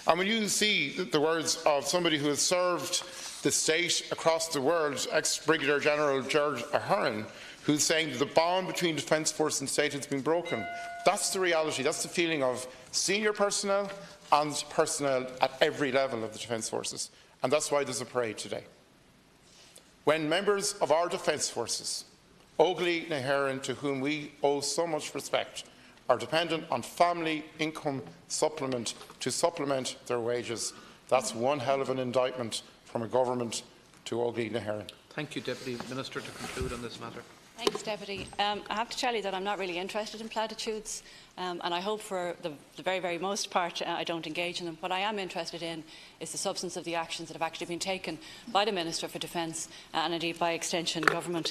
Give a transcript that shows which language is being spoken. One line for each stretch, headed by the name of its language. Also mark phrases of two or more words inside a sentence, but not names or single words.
English: And when you see the words of somebody who has served the state across the world, ex-Brigadier General George Ahern, who's saying that the bond between Defence Force and state has been broken, that's the reality. That's the feeling of senior personnel and personnel at every level of the Defence Forces. And that's why there's a parade today. When members of our Defence Forces, Óglaigh na hÉireann, to whom we owe so much respect, are dependent on family income supplement to supplement their wages, that's one hell of an indictment from a government to Óglaigh na hÉireann. Thank you, Deputy Minister, to conclude on this matter. Thanks, Deputy. I have to tell you that I'm not really interested in platitudes, and I hope for the very, very most part I don't engage in them. What I am interested in is the substance of the actions that have actually been taken by the Minister for Defence and indeed by extension government.